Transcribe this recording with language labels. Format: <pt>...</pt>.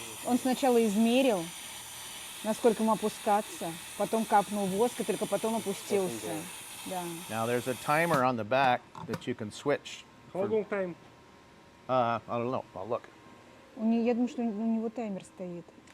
<ru>Он сначала измерил, насколько ему опускаться, потом капнул воск, и только потом опустился. Да.</ru> <en>now there's a timer on the back that you can switch. How long time? I don't know. I'll look.</en> <ru>Я думаю, что у него таймер стоит.</ru>